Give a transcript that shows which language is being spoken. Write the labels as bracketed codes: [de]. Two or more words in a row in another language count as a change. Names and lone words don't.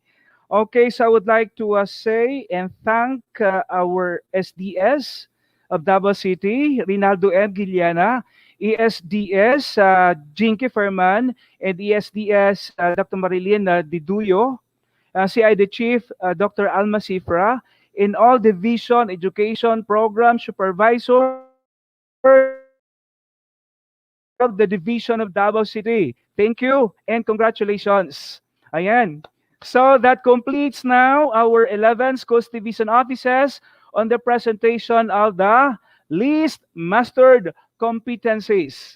[en] Okay, so I would like to say and thank our SDS of Davao City, Rinaldo M. Giliana, ESDS, Jinky Ferman, and ESDS, Dr. Marilyn Diduyo, CID Chief, Dr. Alma Sifra, in all division, education, program, supervisors, of the Division of Davao City. Thank you and congratulations. Ayan. So that completes now our 11 schools division offices on the presentation of the least mastered competencies.